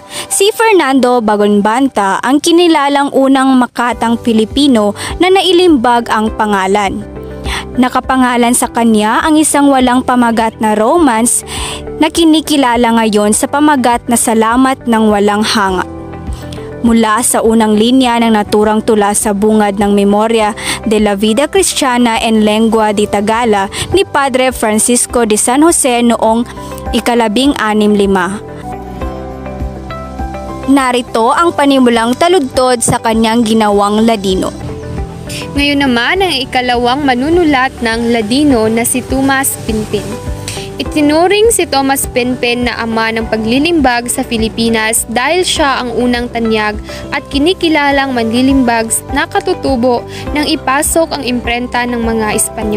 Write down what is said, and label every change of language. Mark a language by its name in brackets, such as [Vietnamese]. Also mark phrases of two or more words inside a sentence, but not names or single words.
[Filipino] Si Fernando Bagombata ang kinilalang unang makatang Pilipino na nailimbag ang pangalan. Nakapangalan sa kanya ang isang walang pamagat na romance na kinikilala ngayon sa pamagat na Salamat ng Walang Hanga. Mula sa unang linya ng naturang tula sa bungad ng Memoria de la Vida Cristiana en Lengua de Tagala ni Padre Francisco de San Jose noong 1505. Narito ang panimulang taludtod sa kanyang ginawang Ladino. Ngayon naman ang ikalawang manunulat ng Ladino na si Tomas Pinpin. Itinuring si Tomas Pinpin na ama ng paglilimbag sa Pilipinas dahil siya ang unang tanyag at kinikilalang manlilimbag na katutubo nang ipasok ang imprenta ng mga Espanyol.